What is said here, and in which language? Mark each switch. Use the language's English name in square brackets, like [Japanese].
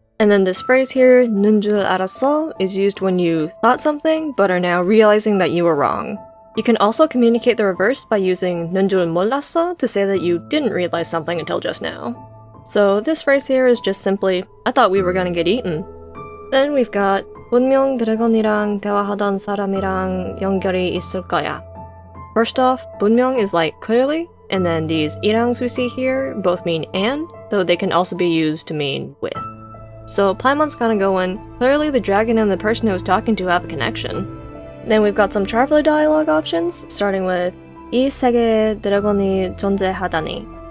[English] And then this phrase here, [Korean] 는 줄 알았어, [English] is used when you thought something, but are now realizing that you were wrong. You can also communicate the reverse by using [Korean] 는 줄 몰랐어 [English] to say that you didn't realize something until just now. So this phrase here is just simply, I thought we were gonna get eaten. Then we've got [Korean] 분명 드래곤이랑 대화하던 사람이랑 연결이 있을 거야. [English] First off, 분명 is like clearly, and then these 이랑s we see here both mean and, though they can also be used to mean with. So Paimon's kinda going, clearly the dragon and the person who was talking to have a connection. Then we've got some traveler dialogue options, starting with [Korean] 이 세계에 드래곤이 존재하다니.